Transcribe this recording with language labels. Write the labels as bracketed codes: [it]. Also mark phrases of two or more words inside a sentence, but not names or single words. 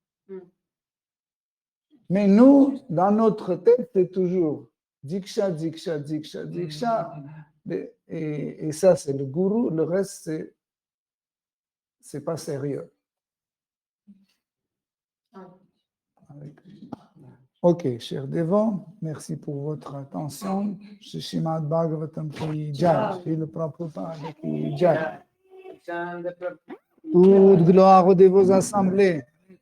[fr] Mais nous, dans notre tête, c'est toujours Diksha, Diksha, Diksha, Diksha. Et ça, c'est le gourou. Le reste, c'est pas sérieux. Ok, chers dévots, merci pour votre attention. [hi] Shrimad Bhagavatam ki jai, Srila Prabhupada ki jai. [fr] Toute gloire aux dévots assemblés.